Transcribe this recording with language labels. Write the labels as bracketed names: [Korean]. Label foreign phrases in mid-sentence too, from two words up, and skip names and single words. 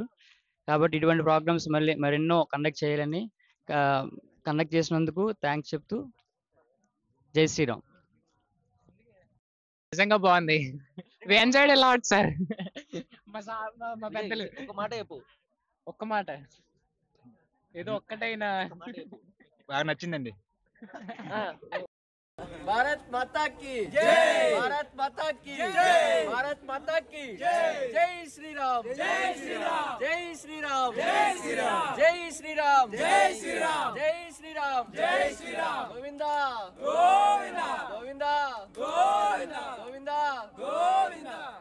[Telugu] కాబట్టి ఇటువంటి ప్రోగ్రామ్స్ మరెన్నో కండక్ట్ చేయాలని కండక్ట్ చేసినందుకు థ్యాంక్స్ చెప్తూ [Hindi] जय श्रीराम. [Telugu] నిజంగా బాగుంది. [English] we enjoyed a lot sir. [Telugu] మా పెద్దలు ఒక మాట చెప్పు. ఒక్క మాట ఏదో ఒక్కటైనా బాగా నచ్చిందండి. [Hindi] भारत माता की जय, भारत माता की जय, भारत माता की जय, जय श्री राम, जय श्री राम, जय श्री राम, जय श्री राम, जय श्री राम, जय श्री राम, जय श्री राम, जय श्री राम, गोविंदा गोविंदा गोविंदा गोविंदा गोविंदा गोविंदा.